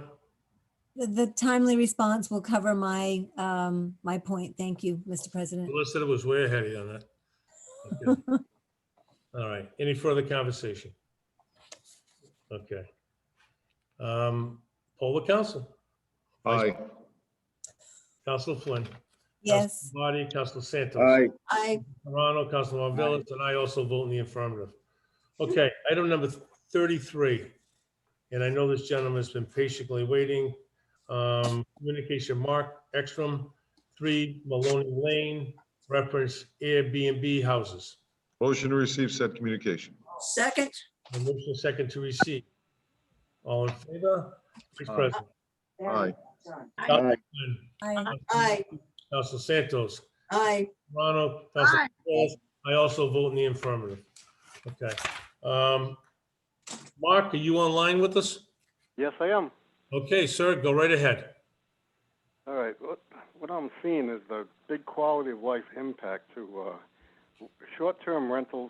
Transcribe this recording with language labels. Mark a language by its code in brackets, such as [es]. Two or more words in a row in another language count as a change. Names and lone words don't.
[en] The timely response will cover my, my point. Thank you, Mr. President. Solicitor was way ahead of you on that. Okay. All right. Any further conversation? Okay. Poll the council. Aye. Councilor Flynn. Yes. Councilor Marty, Councilor Santos. Aye. Aye. Morano, Councilor Marvellis, and I also vote in the affirmative. Okay, item number 33. And I know this gentleman has been patiently waiting. Communication Mark Ekstrom, 3 Maloney Lane, reference Airbnb houses. Motion to receive said communication. Second. A motion second to receive. All in favor? Vice President. Aye. Councilor Aye. Flynn, Aye. Councilor Santos, Aye. Morano, Councilor Marvellis. I also vote in the affirmative. Okay. Mark, are you online with us? Yes, I am. Okay, sir, go right ahead. All right. What I'm seeing is the big quality of life impact to short-term rentals.